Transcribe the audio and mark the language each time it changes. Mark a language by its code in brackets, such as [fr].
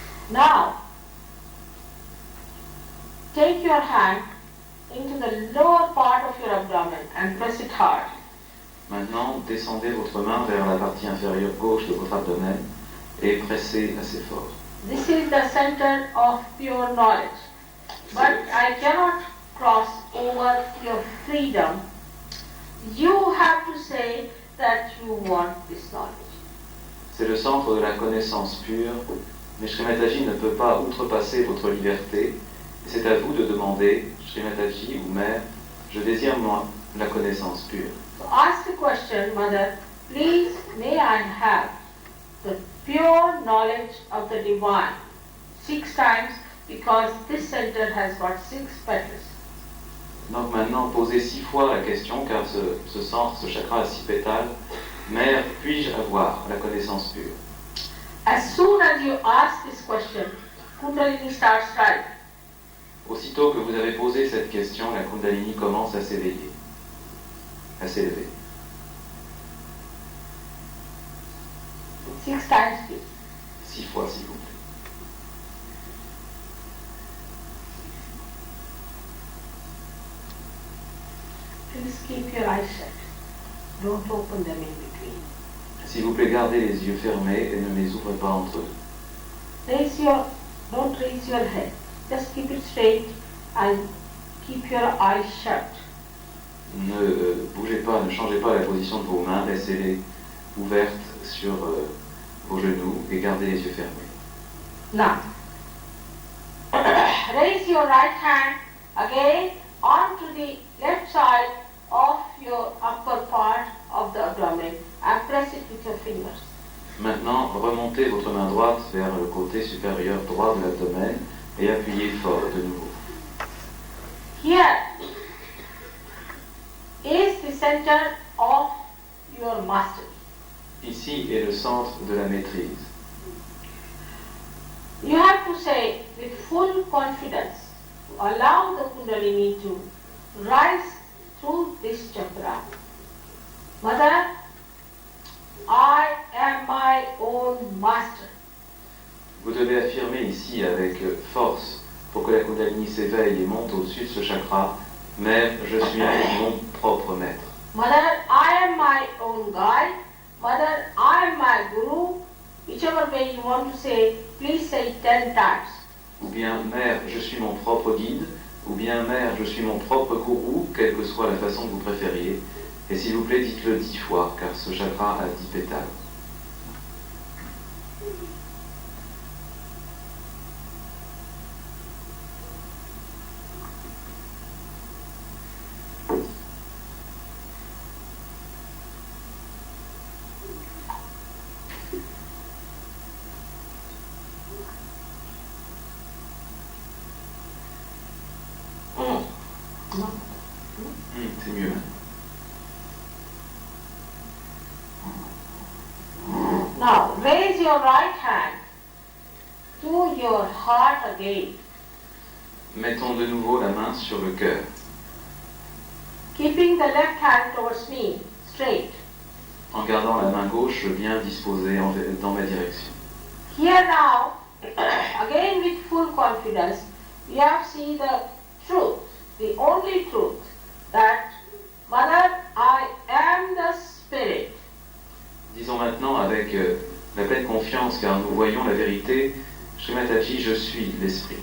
[en] Now, take your hand into the lower part of your abdomen and press it hard. [fr] Maintenant, descendez votre main vers la partie inférieure gauche de votre abdomen et pressez assez fort. [en] This is the center of pure knowledge. But I cannot cross over your freedom. You have to say that you want this knowledge. [fr] C'est le centre de la connaissance pure, mais Shri Mataji ne peut pas outrepasser votre liberté. Et c'est à vous de demander, Shri Mataji ou Mère, je désire moi la connaissance pure. [en] So ask the question, Mother, please may I have the pure knowledge of the divine 6 times because this center has got 6 petals. [fr] Donc maintenant, posez 6 fois la question, car ce centre, ce chakra a 6 pétales. Mère, puis-je avoir la connaissance pure? [en] As soon as you ask this question, Kundalini starts rising. [fr] Aussitôt que vous avez posé cette question, la Kundalini commence à s'éveiller, à s'élever. [en] 6 times, please. [fr] 6 fois, s'il vous plaît. [en] Please keep your eyes shut. Don't open them in between. [fr] S'il vous plaît, gardez les yeux fermés et ne les ouvrez pas entre eux. [en] Don't raise your head. Just keep it straight and keep your eyes shut. [fr] Ne bougez pas, ne changez pas la position de vos mains, laissez-les ouvertes sur vos genoux et gardez les yeux fermés. [en] Now, raise your right hand again onto the left side of your upper part of the abdomen and press it with your fingers. [fr] Maintenant, remontez votre main droite vers le côté supérieur droit de l'abdomen et appuyez fort de nouveau. [en] Here is the center of your mastery. [fr] Ici est le centre de la maîtrise. [en] You have to say with full confidence, allow the Kundalini to rise through this chakra. Mother, I am my own master. [fr] Vous devez affirmer ici avec force pour que la Kundalini s'éveille et monte au-dessus de ce chakra. Mère, je suis mon propre maître. [en] Mother, I am my own guide. Mother, I am my guru. Whichever way you want to say, please say it 10 times. [fr] ou bien mère, je suis mon propre guide, ou bien mère, je suis mon propre gourou, quelle que soit la façon que vous préfériez. Et s'il vous plaît, dites-le 10 fois, car ce chakra a 10 pétales. C'est mieux. [en] Now raise your right hand to your heart again, [fr] Mettons de nouveau la main sur le cœur, [en] keeping the left hand towards me, straight. [fr] en gardant la main gauche bien disposée dans ma direction. [en] Here now, again with full confidence, you have seen the truth, the only truth, that Mother, I am the Spirit. [fr] Disons maintenant avec la pleine confiance, car nous voyons la vérité, Srimataji, je suis l'esprit.